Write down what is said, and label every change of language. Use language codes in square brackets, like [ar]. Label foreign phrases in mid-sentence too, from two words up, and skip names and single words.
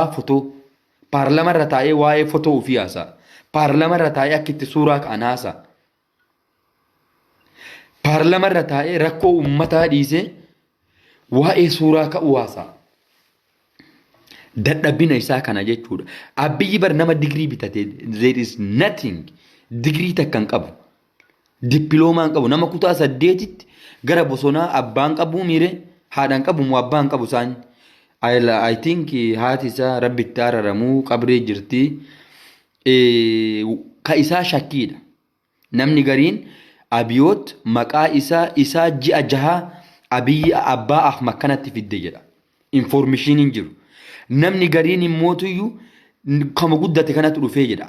[om] Abbaa fotoo Paarlama irra taa'ee waa'ee fotoo ofii haasa'a. Paarlama irra taa'ee akka itti suuraa ka'an haasa'a. Paarlama irra taa'ee rakkoo uummataa dhiisee waa'ee suuraa ka'uu haasa'a. Dadhabina isaa kana jechuudha. Abiyyi bar nama digirii bitate [en] there is nothing [om] digirii takka hin qabu. Dippiloomaa hin qabu. Nama kutaa 8tti gara bosonaa abbaan qabu miire haadhaan qabu moo abbaan qabu isaan. [en] I think [om] haati isaa rabbitti araramuu qabree jirti. Ka isaa shakkiidha. Namni gariin abiyoot maqaa isaa ji'a jahaa abiyyi abbaa Ahmad kanatti fidde jedha. Information jiru. Namni gariin immootuyyuu kama guddate kanatti dhufee jedha.